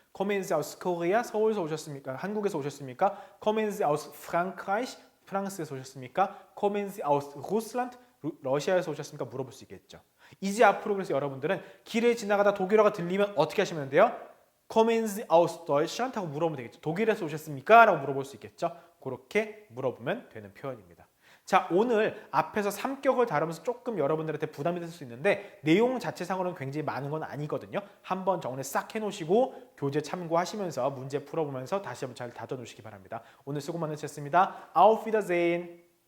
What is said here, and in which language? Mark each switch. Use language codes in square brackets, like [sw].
[de] kommen Sie aus Korea [ko] 서울에서 오셨습니까? 한국에서 오셨습니까? [de] kommen Sie aus Frankreich [ko] 프랑스에서 오셨습니까? [de] kommen Sie aus Russland [ko] 러시아에서 오셨습니까? 물어볼 수 있겠죠. 이제 앞으로 그래서 여러분들은 길에 지나가다 독일어가 들리면 어떻게 하시면 돼요? [de] kommen Sie aus Deutschland [ko] 하고 물어보면 되겠죠. 독일에서 오셨습니까? 라고 물어볼 수 있겠죠. 그렇게 물어보면 되는 표현입니다. 자, 오늘 앞에서 3격을 다루면서 조금 여러분들한테 부담이 될 수 있는데 내용 자체상으로는 굉장히 많은 건 아니거든요. 한번 정리 싹 해놓으시고 교재 참고하시면서 문제 풀어보면서 다시 한번 잘 다져놓으시기 바랍니다. 오늘 수고 많으셨습니다. [de] Auf Wiedersehen.